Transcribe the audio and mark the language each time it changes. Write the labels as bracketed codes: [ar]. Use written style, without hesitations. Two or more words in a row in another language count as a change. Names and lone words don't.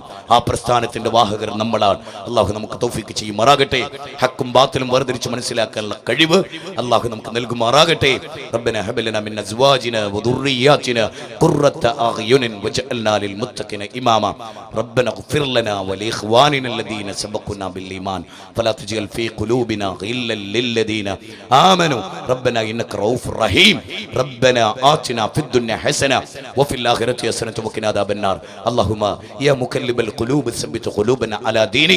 [ml] ആ പ്രസ്ഥാനത്തിന്റെ വാഹകർ നമ്മളാണ്. അല്ലാഹു നമുക്ക് തൗഫീഖ് ചെയ്യുമാറാകട്ടെ. ഹക്കും ബാത്തിലും വേർതിരിച്ച് മനസ്സിലാക്കാനുള്ള കഴിവ് അല്ലാഹു നമുക്ക് നൽകുമാറാകട്ടെ. [ar] ربنا هب لنا من أزواجنا وذرياتنا قرة أعين واجعلنا للمتقين إماما. ربنا اغفر لنا ولإخواننا الذين سبقونا بالإيمان فلا تجعل في قلوبنا غلا للذين آمنوا ربنا إنك رؤوف رحيم. ربنا آتنا في الدنيا حسنة وفي الآخرة حسنة وقنا عذاب النار. اللهم يا مقلب القلوب ثبت قلوبنا على دينك.